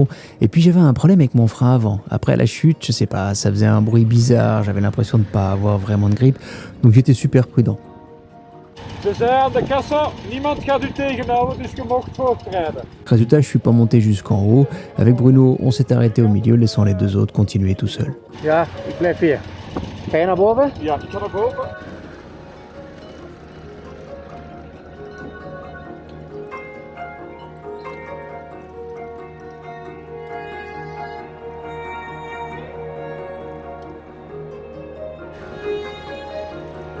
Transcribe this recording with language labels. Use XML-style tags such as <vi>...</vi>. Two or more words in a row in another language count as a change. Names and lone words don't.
<fr>Et puis j'avais un problème avec mon frein avant. Après la chute, je sais pas, ça faisait un bruit bizarre, j'avais l'impression de pas avoir vraiment de grippe. Donc j'étais super prudent.</fr> <nl>Ze zei aan de kassa, niemand gaat u tegenhouden, dus je mocht voortrijden.</nl> <fr>Résultat, je suis pas monté jusqu'en haut. Avec Bruno, on s'est arrêté au milieu, laissant les 2 autres continuer tout seuls.</fr> <nl>Ja, ik blijf hier. Ga je naar boven? Ja, ik ga naar boven. Col</nl>